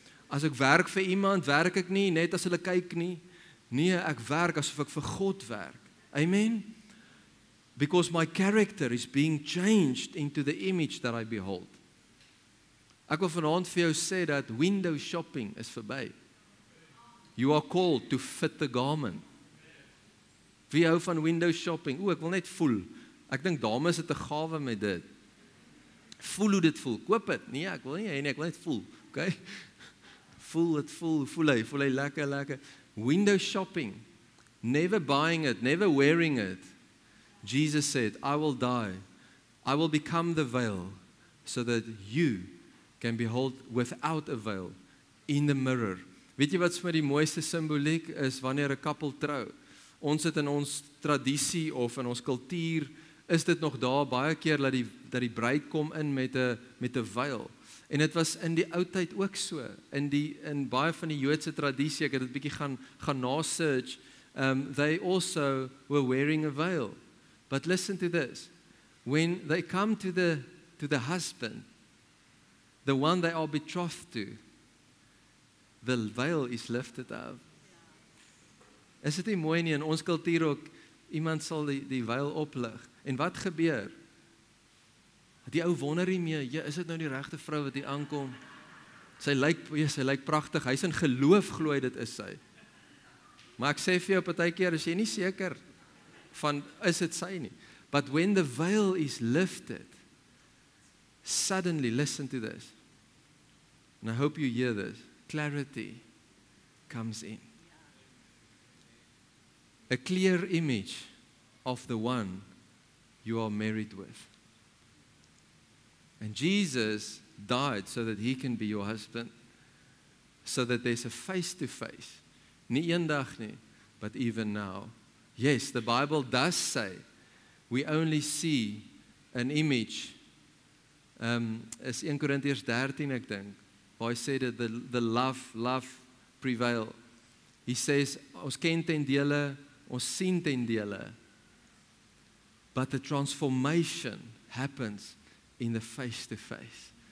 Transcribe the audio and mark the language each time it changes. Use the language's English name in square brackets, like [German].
[Afrikaans] As ek werk vir iemand, werk ek nie net as hulle kyk nie. Nee, ek werk asof ek vir God werk. [English] Amen. Because my character is being changed into the image that I behold. [Afrikaans] Ek wil vanaand vir jou sê dat window shopping is verby. [English] You are called to fit the garment. [Afrikaans] Wie hou van window shopping? Ek wil net voel. Ek dink dames het 'n gawe met dit. Voel hoe dit voel. Koop dit. Nee, ek wil nie hê nie, ek wil net voel. Okay? Voel dit, voel hy lekker. Window shopping. [English] Never buying it, never wearing it. Jesus said, I will die. I will become the veil so that you can behold without a veil in the mirror. [Afrikaans] Weet jy wat vir my die mooiste simboliek is wanneer 'n koppel trou? Ons het in ons tradisie of in ons kultuur is dit nog daar baie keer dat die bruid kom in met 'n veil. En dit was in die ou tyd ook so. In baie van die Joodse tradisie, ek het dit bietjie gaan na-search, [English] they also were wearing a veil. But listen to this. When they come to the husband, the one they are betrothed to, the veil is lifted up. [Afrikaans] Is dit nie mooi nie? In ons kultuur ook, iemand sal die veil oplig. En wat gebeur? Die ou wonder nie meer, is dit nou die regte vrou wat hier aankom? Sy lyk pragtig, hy's in geloof glo hy dit is sy. Maar ek sê vir jou partykeer, is jy nie seker van, is dit sy nie? [English] But when the veil is lifted, suddenly, listen to this, and I hope you hear this, clarity comes in. A clear image of the one you are married with. And Jesus died so that he can be your husband, so that there's a face-to-face. [Afrikaans] Nie eendag nie, [English] but even now. Yes, the Bible does say we only see an image. [Afrikaans] Is 1 Korintiërs 13, ek dink, waar hy sê dat [English] the love prevail. He says, [Afrikaans] ons ken ten dele, [English] ons sien ten dele, but the transformation happens in the face-to-face.